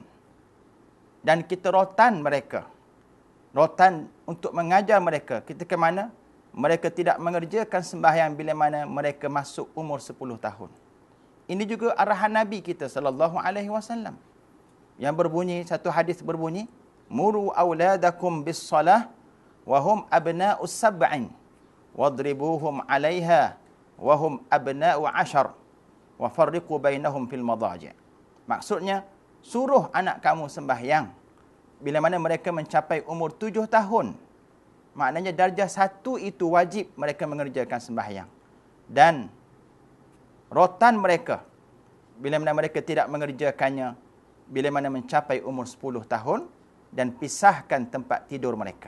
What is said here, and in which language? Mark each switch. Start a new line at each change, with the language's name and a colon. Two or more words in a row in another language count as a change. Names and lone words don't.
Malay: Dan kita rotan mereka. Rotan untuk mengajar mereka ketika mana mereka tidak mengerjakan sembahyang bila mana mereka masuk umur 10 tahun. Ini juga arahan Nabi kita SAW yang berbunyi, satu hadis berbunyi,
Arabic: مروا أولادكم بالصلاة وهم أبناء سبع واضربوهم عليها وهم أبناء عشر وفرقوا بينهم في المضاجع'.
Malay: Maksudnya, suruh anak kamu sembahyang bila mana mereka mencapai umur 7 tahun. Maknanya darjah 1 itu wajib mereka mengerjakan sembahyang. Dan rotan mereka bila mana mereka tidak mengerjakannya bila mana mencapai umur 10 tahun, dan pisahkan tempat tidur mereka.